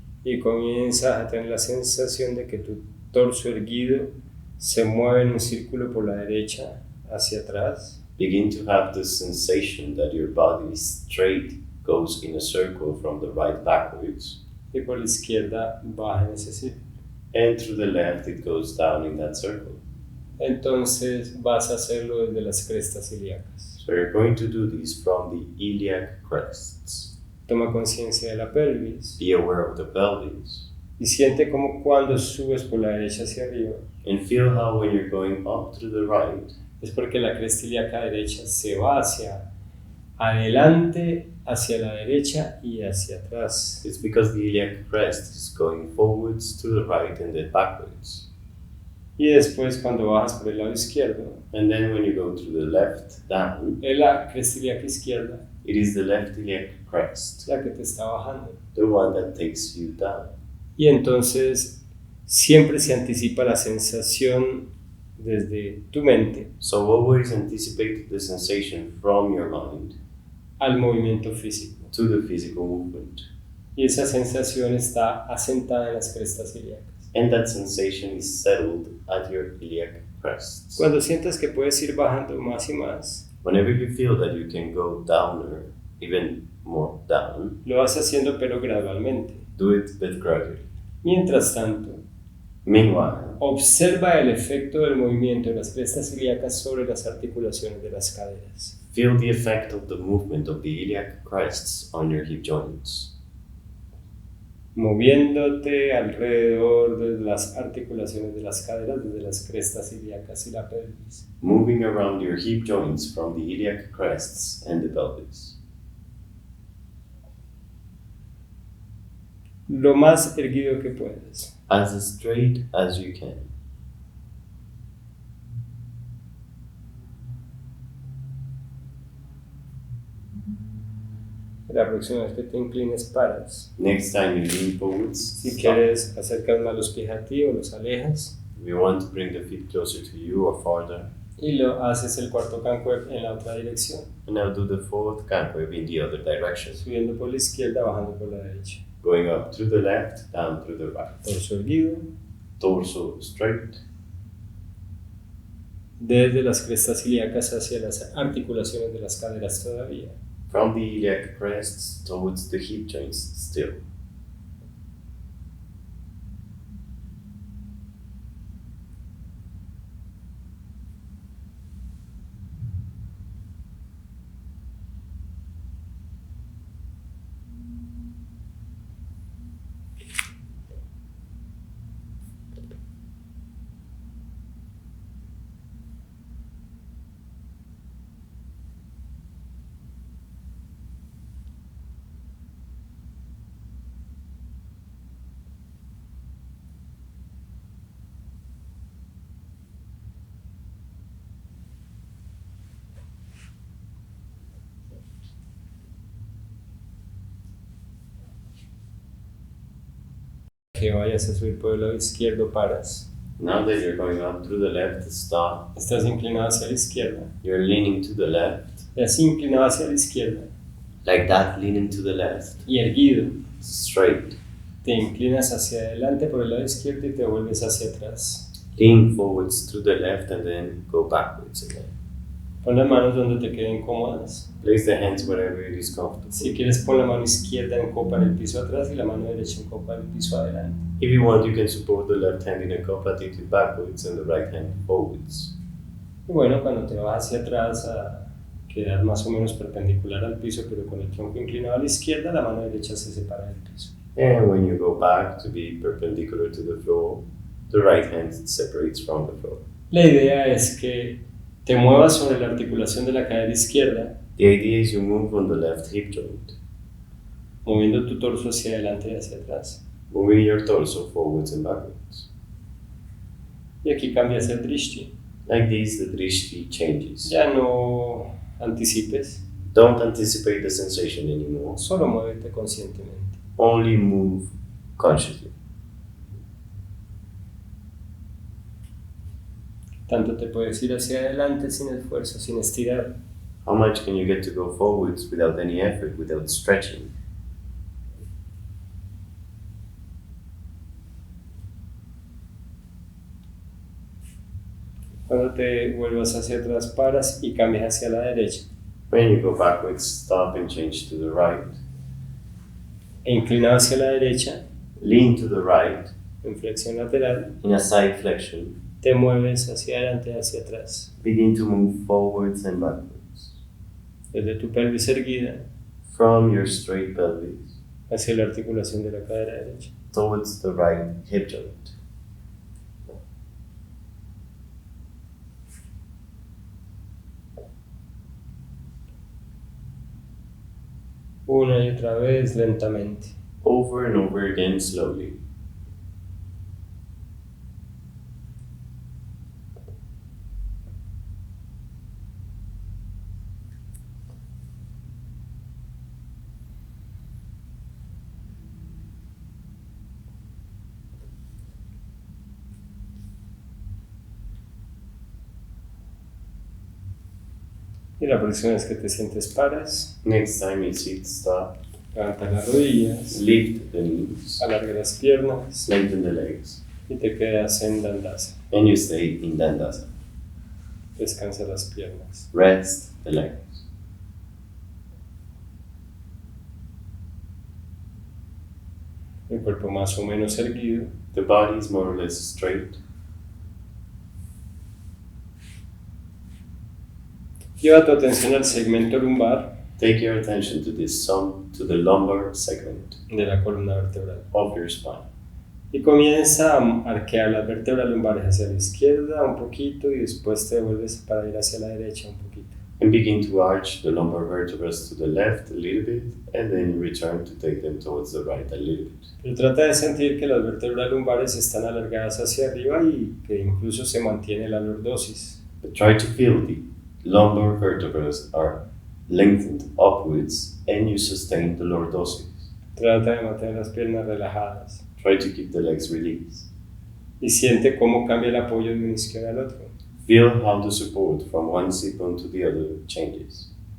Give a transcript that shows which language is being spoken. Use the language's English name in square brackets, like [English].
[Spanish] Y comienzas a tener la sensación de que tu torso erguido se mueve en un círculo por la derecha hacia atrás. [English] Begin to have the sensation that your body straight goes in a circle from the right backwards. [Spanish] Y por la izquierda baja en ese círculo. [English] And through the left it goes down in that circle. [Spanish] Entonces vas a hacerlo desde las crestas ilíacas. [English] So you're going to do this from the iliac crests. [Spanish] Toma conciencia de la pelvis [English] Be aware of the pelvis. [Spanish] y siente como cuando subes por la derecha hacia arriba [English] And feel how when you're going up to the right, [Spanish] es porque la cresta ilíaca derecha se va hacia adelante, hacia la derecha y hacia atrás. [English] it's because the iliac crest is going forwards to the right and then backwards. [Spanish] Y después cuando bajas por el lado izquierdo, [English] And then when you go to the left down, [Spanish] es la cresta ilíaca izquierda [English] it is the left iliac crest, [Spanish] la que te está bajando. [English] the one that takes you down. [Spanish] Y entonces siempre se anticipa la sensación desde tu mente [English] So always anticipate the sensation from your mind [Spanish] al movimiento físico. [English] to the physical movement. [Spanish] Y esa sensación está asentada en las crestas ilíacas. [English] And that sensation is settled at your iliac crests. [Spanish] Cuando sientas que puedes ir bajando más y más, [English] Whenever you feel that you can go downer, even more down, [Spanish] lo vas haciendo pero gradualmente. [English] do it but gradually. [Spanish] Mientras tanto, [English] Meanwhile, [Spanish] observa el efecto del movimiento de las crestas ilíacas sobre las articulaciones de las caderas. [English] feel the effect of the movement of the iliac crests on your hip joints, [Spanish] Moviéndote alrededor de las articulaciones de las caderas, desde las crestas ilíacas y la pelvis. [English] moving around your hip joints from the iliac crests and the pelvis. [Spanish] Lo más erguido que puedas. [English] As straight as you can. [Spanish] La próxima vez que te inclines, paras. [English] Next time you lean forwards, [Spanish] Si [English] stop. [Spanish] quieres acercar más los pies a ti o los alejas. [English] If you want to bring the feet closer to you or farther, [Spanish] Y lo haces el cuarto cancuer en la otra dirección. [English] and now do the fourth canwave in the other direction, [Spanish] Subiendo por la izquierda, bajando por la derecha. [English] going up through the left, down through the right. [Spanish] Torso erguido. [English] Torso straight, [Spanish] Desde las crestas ilíacas hacia las articulaciones de las caderas todavía. [English] from the iliac crests towards the hip joints still. [Spanish] Que vayas a subir por el lado izquierdo, paras. [English] Now that you're going up through the left, stop. [Spanish] Estás inclinado hacia la izquierda. [English] You're leaning to the left. [Spanish] Estás inclinado hacia la izquierda. [English] Like that, leaning to the left. [Spanish] Y erguido. [English] Straight. [Spanish] Te inclinas hacia adelante por el lado izquierdo y te vuelves hacia atrás. [English] Lean forwards to the left and then go backwards again. [Spanish] Pon las manos donde te queden cómodas. [English] Place the hands wherever it is comfortable. [Spanish] Si quieres, pon la mano izquierda en copa en el piso atrás y la mano derecha en copa en el piso adelante. [English] If you want, you can support the left hand in a cup, attitude backwards, and the right hand forwards. [Spanish] Y bueno, cuando te vas hacia atrás a quedar más o menos perpendicular al piso, pero con el tronco inclinado a la izquierda, la mano derecha se separa del piso. [English] And when you go back to be perpendicular to the floor, the right hand separates from the floor. [Spanish] La idea es que te muevas sobre la articulación de la cadera izquierda, [English] The idea is you move on the left hip joint, [Spanish] moviendo tu torso hacia adelante y hacia atrás. [English] moving your torso forwards and backwards. [Spanish] Y aquí cambias el drishti. [English] Like this, the drishti changes. [Spanish] Ya no anticipes, [English] Don't anticipate the sensation anymore. [Spanish] solo muévete conscientemente. [English] Only move consciously. [Spanish] Tanto te puedes ir hacia adelante sin esfuerzo, sin estirar. [English] How much can you get to go forwards without any effort, without stretching? [Spanish] Cuando te vuelvas hacia atrás, paras y cambias hacia la derecha. [English] When you go backwards, stop and change to the right. [Spanish] E inclinado hacia la derecha, [English] Lean to the right [Spanish] en flexión lateral, [English] in a side flexion. [Spanish] te mueves hacia adelante y hacia atrás. [English] Begin to move forwards and backwards. [Spanish] Desde tu pelvis erguida [English] From your straight pelvis [Spanish] hacia la articulación de la cadera derecha. [English] towards the right hip joint. [Spanish] Una y otra vez lentamente. [English] Over and over again slowly. [Spanish] Y la próxima vez que te sientes, paras, [English] Next time you sit, stop. [Spanish] levantas las rodillas, [English] Lift the knees. [Spanish] alarga las piernas [English] Lengthen the legs. [Spanish] y te quedas en dandasa. [English] And you stay in Dandasana. [Spanish] Descansa las piernas. [English] Rest the legs. [Spanish] El cuerpo más o menos erguido. [English] The body is more or less straight. [Spanish] Lleva tu atención al segmento lumbar [English] Take your attention to to the lumbar segment [Spanish] de la columna vertebral. [English] of your spine. [Spanish] Y comienza a arquear las vértebras lumbares hacia la izquierda un poquito y después te devuelves para ir hacia la derecha un poquito. [English] And begin to arch the lumbar vertebrae to the left a little bit, and then return to take them towards the right a little bit. [Spanish] Pero trata de sentir que las vértebras lumbares están alargadas hacia arriba y que incluso se mantiene la lordosis. [English] But try to feel the lumbar vertebrae are lengthened upwards, and you sustain the lordosis. [Spanish] Trata de mantener las piernas relajadas [English] Try to keep the legs released. [Spanish] y siente cómo cambia el apoyo de un isquio al otro. [English] Feel how the support from one sit bone to the other changes.